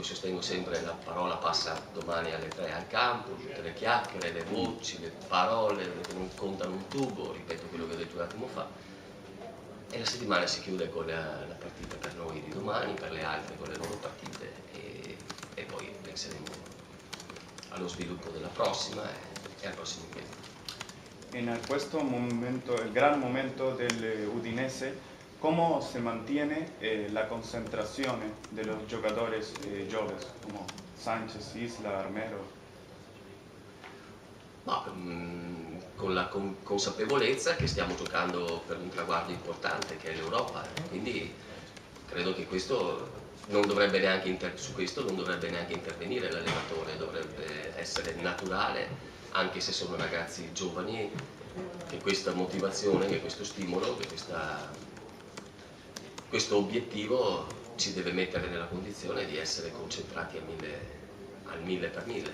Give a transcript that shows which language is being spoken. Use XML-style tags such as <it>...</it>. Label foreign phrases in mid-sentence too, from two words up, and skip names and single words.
<it>sostengo sempre la parola passa domani alle 3 al campo, tutte le chiacchiere, le voci, le parole che non contano un tubo, ripeto quello che ho detto un attimo fa, e la settimana si chiude con la partita per noi di domani, per le altre con le loro partite e poi penseremo allo sviluppo della prossima e al prossimo impegno. En questo momento,</it> <es>el gran momento del Udinese, ¿cómo se mantiene la concentración de los jugadores jóvenes como Sánchez, Isla, Armero?</es> <it>Ma, con la consapevolezza che stiamo giocando per un traguardo importante che è l'Europa, quindi credo che questo non dovrebbe neanche su questo non dovrebbe neanche intervenire l'allenatore, dovrebbe essere naturale, anche se sono ragazzi giovani, che questa motivazione, che questo stimolo, che questo obiettivo ci deve mettere nella condizione di essere concentrati al 1000 per 1000.</it>